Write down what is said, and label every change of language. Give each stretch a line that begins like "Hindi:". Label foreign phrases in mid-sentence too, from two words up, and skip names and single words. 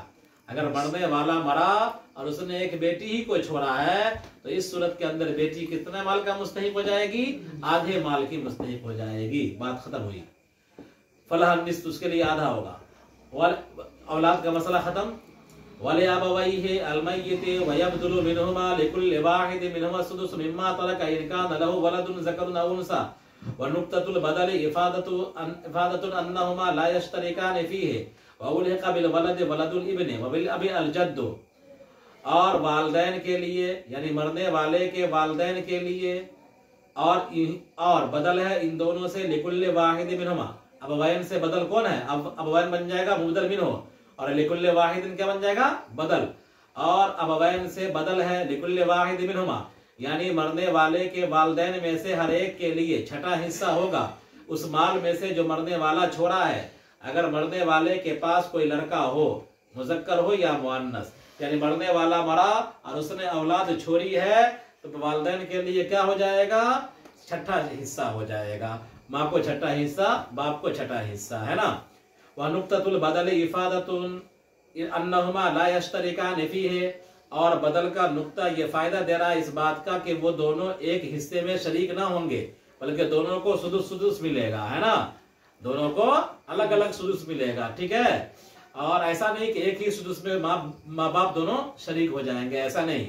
Hindi: अगर मरने वाला मरा और उसने एक बेटी ही को छोड़ा है, तो इस सूरत के अंदर बेटी कितने माल का मुस्तहिक हो जाएगी? आधे माल की मुस्तहिक हो जाएगी। बात खत्म हुई।
Arabic: فله نصف,
Hindi: उसके लिए आधा होगा। औलाद का मसला खत्म।
Arabic: ولأبويه الميت ويبدل منهما لكل واحد منهما السدس مما ترك إن كان له ولد ذكر أو أنثى ونكتة البدل إفادة أنهما لا يشتركان فيه وألحق بالولد ولد الابن وبالأب الجد.
Hindi: और वालिदैन के लिए, यानी मरने वाले के वालिदैन के लिए, और बदल है इन दोनों से
Arabic: لكل واحد منهما.
Hindi: अबवैन से बदल कौन है? अब अबवैन बन जाएगा
Arabic: مبدل منه,
Hindi: और
Arabic: لكل واحد
Hindi: क्या बन जाएगा? बदल। और अबवैन से बदल है
Arabic: لكل واحد منهما,
Hindi: यानी मरने वाले के वालिदैन में से हर एक के लिए छठा हिस्सा होगा उस माल में से जो मरने वाला छोड़ा है। अगर मरने वाले के पास कोई लड़का हो, मुज़क्कर हो या मुअन्नस, यानी मरने वाला मरा और उसने औलाद छोड़ी है, तो वालिदैन के लिए क्या हो जाएगा? छठा हिस्सा हो जाएगा। माँ को छठा हिस्सा, बाप को छठा हिस्सा, है ना।
Arabic: و نكتة البدل إفادة أنهما لا يشتركان فيه,
Hindi: और बदल का नुक्ता ये फायदा दे रहा है इस बात का कि वो दोनों एक हिस्से में शरीक ना होंगे, बल्कि दोनों को सुदुस सुदुस मिलेगा, है ना। दोनों को अलग अलग सुदुस मिलेगा, ठीक है। और ऐसा नहीं कि एक ही सुदुस में माँ बाप दोनों शरीक हो जाएंगे, ऐसा नहीं।